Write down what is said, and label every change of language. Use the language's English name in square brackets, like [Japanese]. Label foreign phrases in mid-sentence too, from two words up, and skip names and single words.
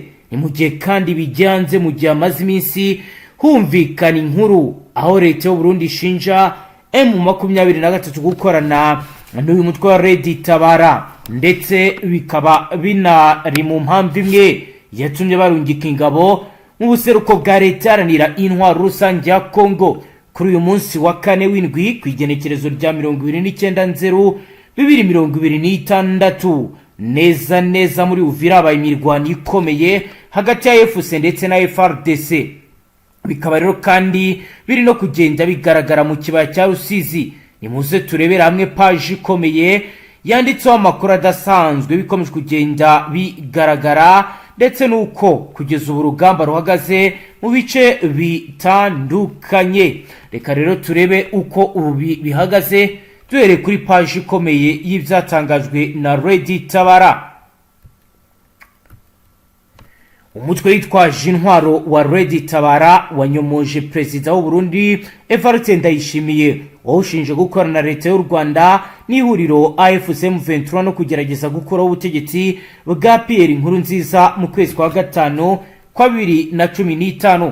[Rundi] Ni mu gihe kandi bigiye hanze mu gihe amaze iminsi humvikana inkuru aho leta y'u Burundi ishinja M23 gukorana n'uyu mutwe wa Reditabara, ndetse bikaba binari mu mpamvu imwe yatumye barungika ingabo mu buseruko bwa leta iharanira intwaro rusange ya Kongo kuri uyu munsi wa kane w'indwi ku igenekerezo rya 29/02/2026. neza muri Uvira habaye imirwano ikomeye hagati ya FC ndetse na Fardc. Bikaba rero kandi biri no kugenda bigaragara mu kibaya cya Rusizi. Nimuze turebera hamwe page ikomeye yanditseho amakuru adasanzwe bikomeje kugenda bigaragara, ndetse nuko kugeza ubu urugamba ruhagaze mu bice bitandukanye. Reka rero turebe uko ubu bihagaze duhere kuri page ikomeye y'ibyatangajwe na Reditabara. Umutwe witwaje intwaro wa Reditabara wanyomoje Perezida w'u Burundi Evariste Ndayishimiye, wawushinje gukorana na leta y'u Rwanda n'ihuriro AFC M23 no kugerageza gukuraho ubutegetsi bwa Pierre Nkurunziza mu kwezi kwa gatanu kwa 2015.